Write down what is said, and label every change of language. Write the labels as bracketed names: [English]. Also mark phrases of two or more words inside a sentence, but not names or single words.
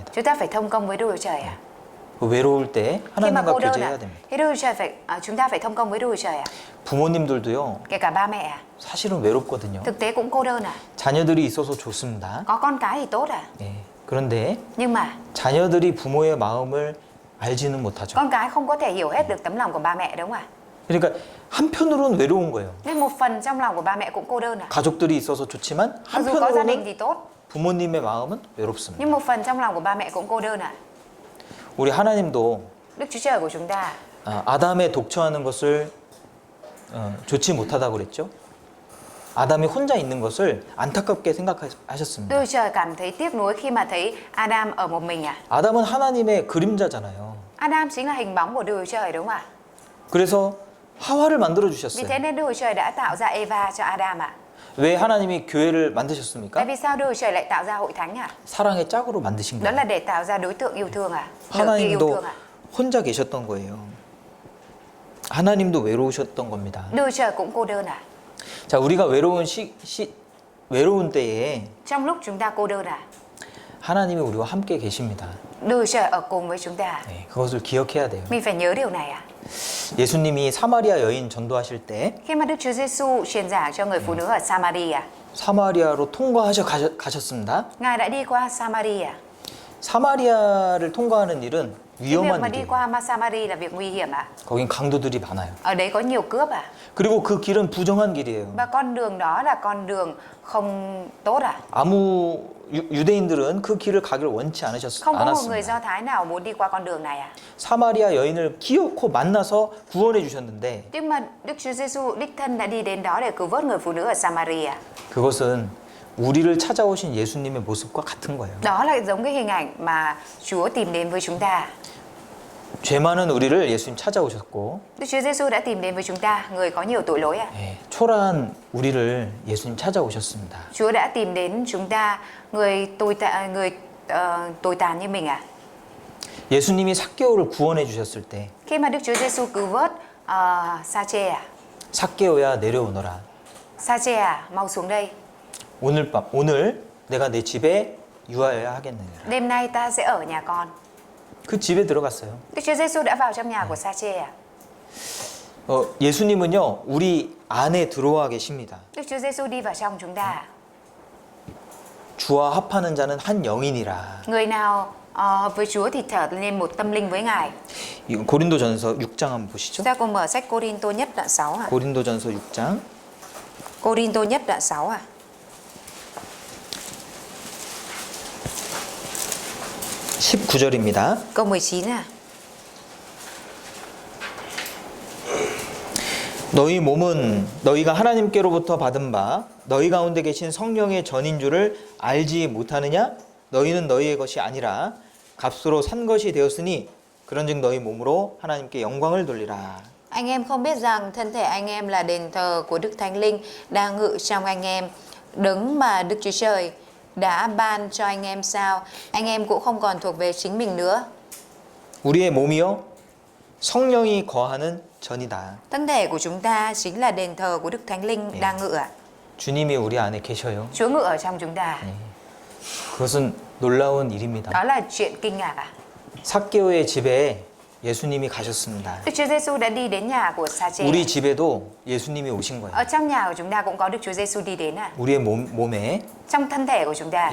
[Vietnamese] chúng ta phải thông công với Đức Chúa Trời ạ. [Korean] 그 외로울 때 [Vietnamese] Khi mà [Korean] 하나님과 [Vietnamese] cô đơn [Korean] 교제해야 [Vietnamese] ạ, [Korean] 됩니다. [Vietnamese] thì Đức Chúa Trời chúng ta phải thông công với Đức Chúa Trời ạ. [Korean] 부모님들도요. [Vietnamese] Kể cả ba mẹ ạ, [Korean] 사실은 외롭거든요. [Vietnamese] thực tế cũng cô đơn ạ. [Korean] 자녀들이 있어서 좋습니다. [Vietnamese] Có con cái thì tốt ạ. [Korean] 예. 그런데 [Vietnamese] Nhưng mà [Korean] 자녀들이 부모의 마음을 알지는 못하죠. [Vietnamese] con cái không có thể hiểu hết được tấm lòng của ba mẹ đúng không ạ? [Korean] 그러니까 한편으로는 외로운 거예요. [Vietnamese] Nên một phần trong lòng của ba mẹ cũng cô đơn ạ. [Korean] 가족들이 있어서 좋지만 [Vietnamese] Mặc dù có gia đình [Korean] 한편으로는 [Vietnamese] thì tốt, [Korean] 부모님의 마음은 외롭습니다. [Vietnamese] Nhưng một phần trong lòng của ba mẹ cũng cô đơn ạ. [Korean] 우리 하나님도 [Vietnamese] Đức Chúa Trời của chúng ta [Korean] 아담의 독처하는 것을 좋지 못하다고 그랬죠. 아담이 혼자 있는 것을 안타깝게 생각하셨습니다. [Vietnamese] Đức Chúa Trời cảm thấy tiếc nuối khi mà thấy Adam ở một mình à? [Korean] 아담은 하나님의 그림자잖아요. [Vietnamese] Adam chính là hình bóng của Đức Chúa Trời đúng không ạ? [Korean] 그래서 하와를 만들어 [Vietnamese] Vì [Korean] 주셨어요. [Vietnamese] thế nên Đức Chúa Trời đã tạo ra Eva cho Adam ạ. [Korean] 왜 하나님이 교회를 [Vietnamese] Tại [Korean] 만드셨습니까? [Vietnamese] vì sao Đức Chúa Trời lại tạo ra hội thánh ạ? [Korean] 사랑의 짝으로 만드신 [Vietnamese] Đó [Korean] 거예요. [Vietnamese] là để tạo ra đối tượng yêu thương ạ. Nửa kia yêu [Korean] 하나님도 [Vietnamese] thương ạ. [Korean] 혼자 계셨던 거예요. 하나님도 외로우셨던 겁니다. [Vietnamese] Đức Chúa Trời cũng cô đơn ạ. [Korean] 자, 우리가 외로운 때에 [Vietnamese] Trong lúc chúng ta cô đơn ạ, [Korean] 하나님이 우리와 함께 계십니다. [Vietnamese] Đức Chúa Trời ở cùng với chúng ta. [Korean] 네, 그것을 기억해야 돼요. [Vietnamese] Mình phải nhớ điều này ạ. [Korean] 예수님이 사마리아 여인 전도하실 때 [Vietnamese] Khi mà Đức Chúa Giêsu truyền giảng cho người phụ nữ ở Samaria, [Korean] 사마리아로 통과하셔 가셨습니다. [Vietnamese] Ngài đã đi qua Samaria. [Korean] 사마리아를 통과하는 일은 [Vietnamese] Cái việc [Korean] 위험한 [Vietnamese] mà đi [Korean] 일이에요. [Vietnamese] qua Samaria là việc nguy hiểm ạ. [Korean] 거긴 강도들이 많아요. [Vietnamese] Ở đấy có nhiều cướp ạ. [Korean] 그리고 그 길은 부정한 길이에요. [Vietnamese] Và con đường đó là con đường không tốt ạ. [Korean] 아무 유대인들은 그 길을 가기를 원치 [Vietnamese] Không có một người [Korean] 않았습니다. [Vietnamese] Do Thái nào muốn đi qua con đường này ạ. [Korean] 사마리아 여인을 기어코 만나서 구원해 주셨는데 [Vietnamese] Nhưng mà Đức Chúa Giêsu đích thân đã đi đến đó để cứu vớt người phụ nữ ở Samaria. [Korean] 그것은 우리를 찾아오신 예수님의 모습과 같은 거예요. [Vietnamese] Đó là giống cái hình ảnh mà Chúa tìm đến với chúng ta. [Korean] 죄 많은 우리를 예수님 찾아오셨고 [Vietnamese] Đức Chúa Giêsu đã tìm đến với chúng ta, người có nhiều tội lỗi ạ. [Korean] 예, 초라한 우리를 예수님 찾아오셨습니다. [Vietnamese] Chúa đã tìm đến chúng ta, người tồi tàn như mình ạ. [Korean] 예수님이 삭개오를 구원해 주셨을 때 [Vietnamese] Khi mà Đức Chúa Giêsu cứu vớt Sa-chê à, [Korean] 삭개오야 내려오너라. [Vietnamese] Sa-chê à, mau xuống đây. [Korean] 오늘 내가 내 집에 유하여야 하겠느니라. [Vietnamese] Đêm nay ta sẽ ở nhà con. [Korean] 그 집에 들어갔어요. [Vietnamese] Đức Chúa Giêsu đã vào trong nhà của Sa-chê à. [Korean] 예수님은요 우리 안에 들어와 계십니다. [Vietnamese] Đức Chúa Giêsu đi vào trong chúng ta. [Korean] 주와 합하는 자는 한 영이니라. [Vietnamese] Người nào hợp với Chúa thì trở nên một tâm linh với Ngài. [Korean] 이거 고린도전서 6장 한번 보시죠. [Vietnamese] Chúng ta cùng mở sách Cô-rin-tô nhất đoạn 6 ạ. [Korean] 고린도전서 6장 [Vietnamese] Cô-rin-tô nhất đoạn 6 ạ. [Korean] 19절입니다. [Vietnamese] Câu 19 ạ. [Korean] 너희 몸은 너희가 하나님께로부터 받은 바 너희 가운데 계신 성령의 전인 줄을 알지 못하느냐? 너희는 너희의 것이 아니라 값으로 산 것이 되었으니 그런즉 너희 몸으로 하나님께 영광을 돌리라. [Vietnamese] Anh em không biết rằng thân thể anh em là đền thờ của Đức Thánh Linh đang ngự trong anh em, đấng mà Đức Chúa Trời đã ban cho anh em sao? Anh em cũng không còn thuộc về chính mình nữa. [Korean] 우리의 몸이요 성령이 거하는 전이다. [Vietnamese] Thân thể của chúng ta chính là đền thờ của Đức Thánh Linh đang ngự ạ. [Korean] 주님이 우리 안에 계셔요. [Vietnamese] Chúa ngự ở trong chúng ta. [Korean] 그것은 놀라운 일입니다. [Vietnamese] Đó là chuyện kinh ngạc ạ. [Korean] 삭개오의 집에 예수님이 가셨습니다. [Vietnamese] Đức Chúa Giêsu đã đi đến nhà của Sa-chê. [Korean] 우리 집에도 예수님이 오신 [Vietnamese] Ở [Korean] 거예요. [Vietnamese] trong nhà của chúng ta cũng có Đức Chúa Giêsu đi đến ạ. [Korean] 우리의 몸에 [Vietnamese] Trong thân thể của chúng ta,